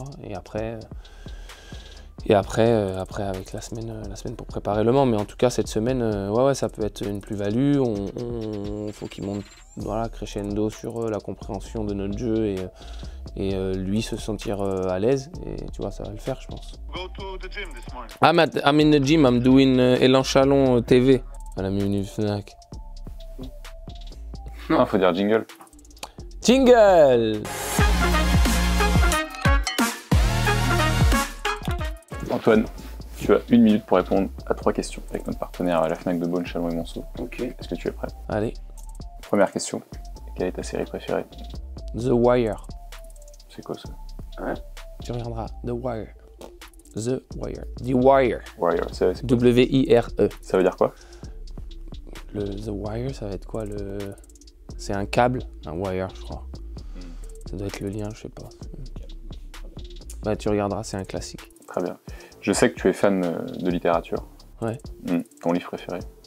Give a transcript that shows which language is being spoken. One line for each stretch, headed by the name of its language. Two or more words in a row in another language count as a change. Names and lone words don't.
French: Et après, avec la semaine pour préparer le Mans. Mais en tout cas, cette semaine, ouais, ça peut être une plus-value. Faut qu'il monte crescendo sur la compréhension de notre jeu et lui se sentir à l'aise. Et tu vois, ça va le faire, je pense.
English: I'm in the gym, I'm doing Elan Chalon TV
French: à la minute
English: Fnac.
French: Non, faut dire jingle. Jingle! Antoine, tu as 1 minute pour répondre à 3 questions avec notre partenaire à la Fnac de Beaune, Chalon et Monceau. Ok. Est-ce que tu es prêt? Allez. Première question, quelle est ta série préférée? The Wire. C'est quoi ça? Ouais. Tu regarderas. The Wire. The Wire. The Wire. Wire, c'est W-I-R-E. Ça veut dire quoi? The Wire, ça va être quoi? C'est un câble, un wire, je crois. Ça doit être le lien, je sais pas. Ouais, tu regarderas, c'est un classique. Très bien. Je sais que tu es fan de littérature. Ouais. Ton livre préféré?